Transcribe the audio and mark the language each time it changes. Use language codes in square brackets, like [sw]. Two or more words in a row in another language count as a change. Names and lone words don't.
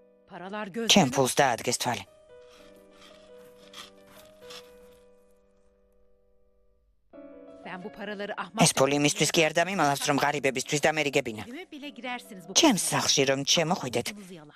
[tr] Paralar [ka] ჩემ [tr] gözleme. [ka] ფულს დაადგეს თვალი. [tr] Ben bu paraları ahmak... [ka] ეს ფული იმისთვის კი არ დამიმალავს, რომ ღარიბებისთვის დამერიგებინა. [tr] Evime bile girersiniz bu [ka] ჩემს სახლში რომ შემოხვიდეთ, [tr] paranızı yalar.